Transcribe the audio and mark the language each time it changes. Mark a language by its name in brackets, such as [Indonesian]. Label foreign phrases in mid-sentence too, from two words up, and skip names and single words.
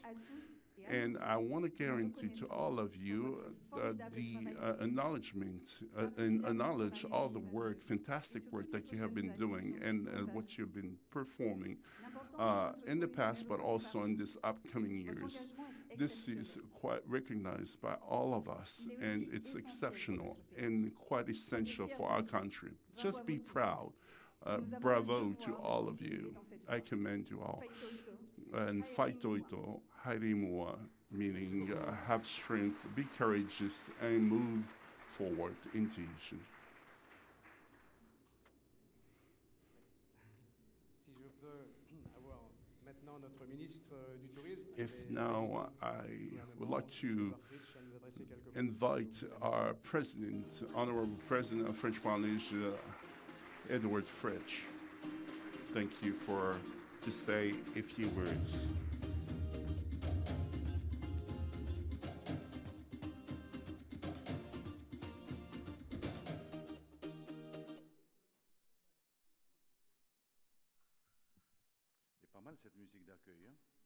[English] And I want to guarantee to all of you the acknowledgement and acknowledge all the work, fantastic work that you have been doing and what you've been performing in the past, but also in these upcoming years. This is quite recognized by all of us, and it's exceptional and quite essential for our country. Just be proud. Bravo to all of you. I commend you all. And [Tahitian] Faitoito, haere mua, [English] meaning have strength, be courageous, and move forward in Tahitian. If now I would like to invite our president, Honorable President of French Polynesia, Edward Fritsch. Thank you to say a few words. [French] C'est pas mal cette musique d'accueil, hein?